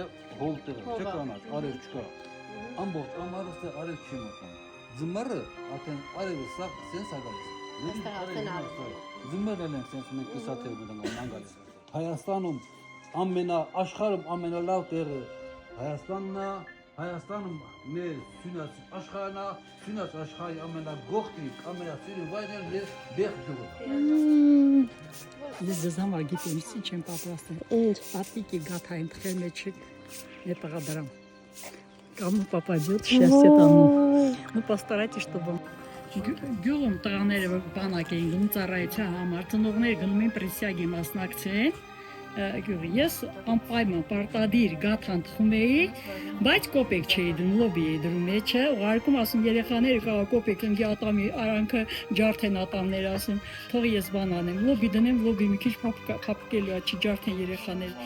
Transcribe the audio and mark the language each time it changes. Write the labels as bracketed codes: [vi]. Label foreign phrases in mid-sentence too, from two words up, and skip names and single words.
[hy] հոլ տեղը, չէ կանաչ, արև չկա, ամբողջ ամառը ստեղ արև չի մտնում, ձմռը արդեն արևը սաղ սենց ագալիս, ձմռել են սենց մենք կիսաթև մտանգան անգալիս, Հայաստանում աշխարհում ամենալավ տեղը Հայաստանն է, Հայաստանում մեր սյունած աշխարհն է, սյունած աշխարհի ամենագողտրիկ, ամենասիրուն վայրն է Բեղ գյուղը։ Ես ձեզ համար գիտեմ, ինչ եմ պատրաստել։ Ինչ։ Պատիկի գաթային թխել մեջիկ նետաղադրам. [ru] Кому попадет, счастье тому. Ну, постарайтесь, чтобы... [hy] Գյուղում տղաները բանակ էին գնում ծառայության համար, ծնողները գնում են պրեսիագի մասնակցեն, ես անպայման պարտադիր գաթան թխում էի, բայց կոպեկ չէի դնում, լոբի էի դրում մեջը, ուղարկում ասում երեխաները կարող կոպեկ ընկի ատամի արանքը ջարդեն ատամներ ասում, թող ես բան անեմ, լոբի դնեմ, լոբի մի քիչ փափկելու է, չի ջարդեն երեխաները։